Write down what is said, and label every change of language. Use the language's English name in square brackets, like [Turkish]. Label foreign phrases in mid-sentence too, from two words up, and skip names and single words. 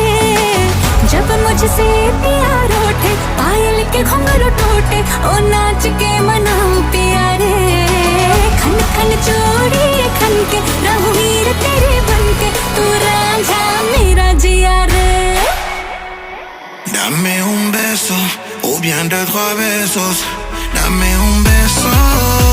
[Hindi] जब मुझसे प्यार उठे, पायल के घुंघरू टूटे, ओ नाच के मनाऊं पिया रे। खन खन चूड़ी खन के रहूं हीर तेरे बनके, तू रांझा मेरा जिया रे। [Spanish] Dame un beso, o bien 2, 3 besos. Dame un beso.